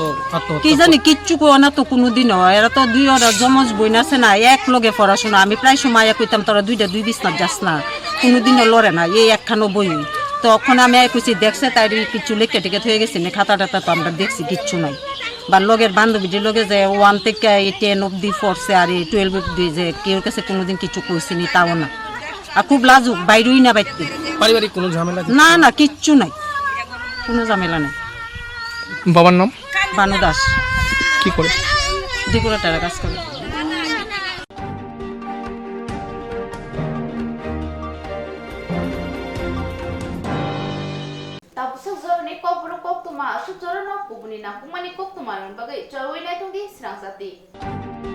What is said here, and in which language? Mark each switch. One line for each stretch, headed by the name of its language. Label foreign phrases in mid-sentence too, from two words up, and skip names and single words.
Bangla: কি জানি কিচ্ছু কো না তো কোনোদিন এরা তো দুই ওরা জমজ বই আছে না এক লগে পড়াশোনা আমি প্রায় সময় কইতাম তোরা দুই বিছনা যাস না কোনোদিনও লড়ে না এই একখানো বই তখন আমি কইছি দেখছে তাই কিছু লেখা টেকে হয়ে গেছে না খাতা টাতা তো আমরা দেখছি কিচ্ছু নাই বা লগের বান্ধবীদের লগে যে 1 থেকে 10 অবধি পড়ছে আর 12 অবধি যে কেউ কাছে কোনোদিন কিছু কইছিনি তাও না আর খুব লাজুক বাইরেই না বাইতে পারিবারিক কোনো ঝামেলা না না কিচ্ছু নাই কোনো ঝামেলা নাই বাবার নাম বানু দাস কি করে ডেকোরেটরের কাজ করে
Kok Borok: tapos ni Kokborok Koktwma sujoro no kubuni na kumani Koktwma bagai chawai na tungi Swrangchati